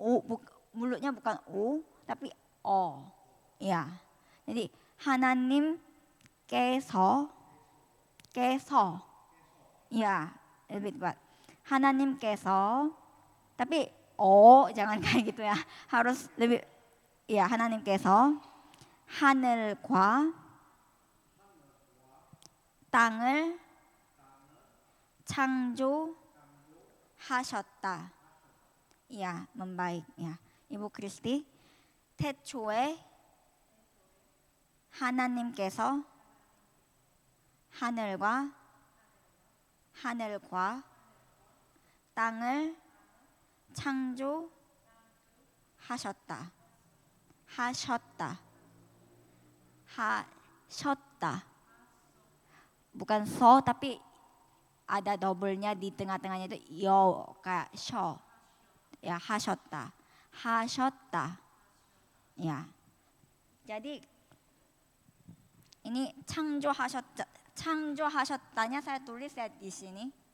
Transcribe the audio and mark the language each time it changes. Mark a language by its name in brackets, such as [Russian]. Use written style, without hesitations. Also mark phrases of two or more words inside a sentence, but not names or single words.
[Indonesian] Mulutnya bukan U, tapi Ya. Jadi 하나님께서 ya lebih tepat. 하나님께서 tapi jangan kayak gitu ya. Harus lebih ya [Korean] 하나님께서 하늘과 땅을 창조하셨다. [Indonesian] Ya, membaik ya. [Korean] Ibu Kristi, 태초에 하나님께서 하늘과 땅을 창조하셨다. 하셨다. [Indonesian] Bukan so tapi ada double-nya di tengah-tengahnya itu yo kayak sho. Ya, hasyota. Ya. Jadi ini 창조하셨다nya saya tulis ya di sini.